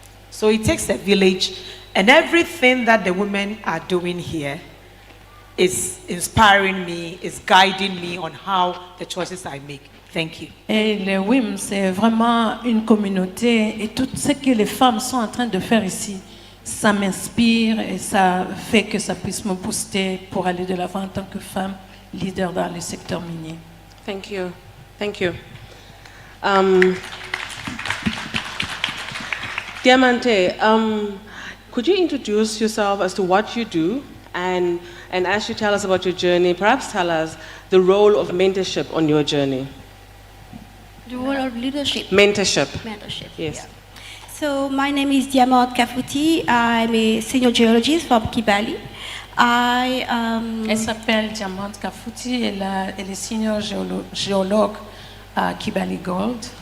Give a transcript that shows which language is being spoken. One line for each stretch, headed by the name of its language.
English: So it takes a village, and everything that the women are doing here is inspiring me, is guiding me on how the choices I make. Thank you.
French: Et le WIM, c'est vraiment une communauté, et tout ce que les femmes sont en train de faire ici ça m'inspire et ça fait que ça puisse me booster pour aller de l'avant en tant que femme leader dans le secteur minier.
English: Thank you. Thank you. Diamante, could you introduce yourself as to what you do, and as you tell us about your journey, perhaps tell us the role of mentorship on your journey? The role of leadership. Mentorship. Mentorship. Yes. Yeah. So my name is Diamante Kafuti. I'm a senior geologist from Kibali.
French: Elle s'appelle Diamante Kafuti, elle est senior géologue à Kibali Gold.